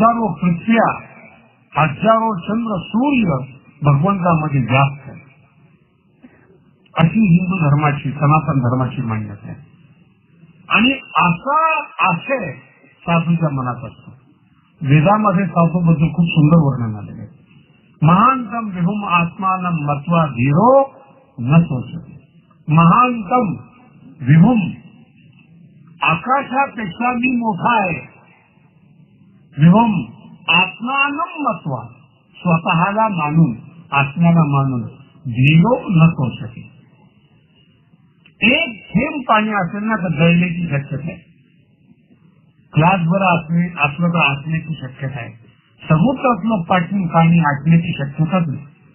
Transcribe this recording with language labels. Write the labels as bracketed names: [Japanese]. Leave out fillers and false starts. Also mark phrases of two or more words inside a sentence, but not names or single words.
[Marathi] हजारो पृथ्व्या हजारो चंद्र सूर्य भगवंतामध्ये व्याप्त आहे, अशी हिंदू धर्माची सनातन धर्माची मान्यता आहे. आणि असा आशय साधूच्या मनात असतो. वेदामध्ये साधूबद्दल खूप सुंदर वर्णन आलेलं आहे. [Sanskrit] महानतम विभुम आत्मानं मत्वा धीरो न सोचते. महानतम विभुम, [Marathi] आकाशापेक्षा मी मोठा आहे. [Sanskrit] विभुम आत्मानं मत्वा, [Marathi] स्वतःला मानून, आत्म्याला मानून, [Sanskrit] धीरो न सोचते. [Marathi] एक थेंब पाणी असेल ना तर जळण्याची शक्यता आहे. ग्लासभर असलं तर आटण्याची शक्यता आहे. समुद्रातलं पाणी आटण्याची शक्यताच नाही.